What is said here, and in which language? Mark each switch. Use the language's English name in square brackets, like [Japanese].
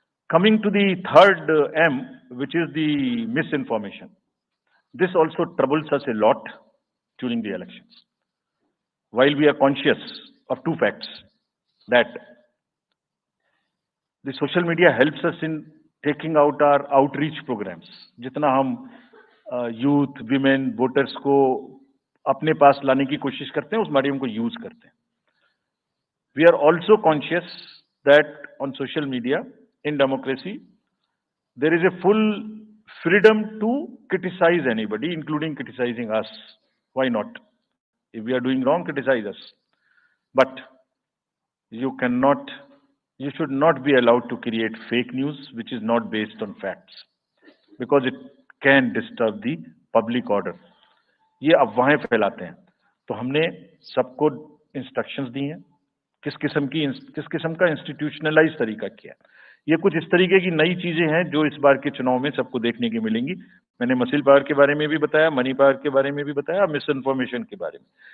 [English] Coming to the third M, which is the misinformation. This also troubles us a lot during the elections. While we are conscious of two facts, that the social media helps us in taking out our outreach programs. [Hindi] जितना हम youth, women, voters को अपने पास लाने की कोशिश करते हैं, उस मीडियम को यूज करते हैं. [English] We are also conscious that on social media, in democracy, there is a full freedom to criticize anybody, including criticizing us. Why not? If we are doing wrong, criticize us. But you should not be allowed to create fake news which is not based on facts, because it can disturb the public order. [Hindi] ये अफवाहें फैलाते हैं. तो हमने सबको instructions दी हैं किस किस्म का इंस्टीट्यूशनलाइज तरीका किया. ये कुछ इस तरीके की नई चीजें हैं जो इस बार के चुनाव में सबको देखने की मिलेंगी. मैंने मसिल पावर के बारे में भी बताया, मनी पावर के बारे में भी बताया, मिस इन्फॉर्मेशन के बारे में.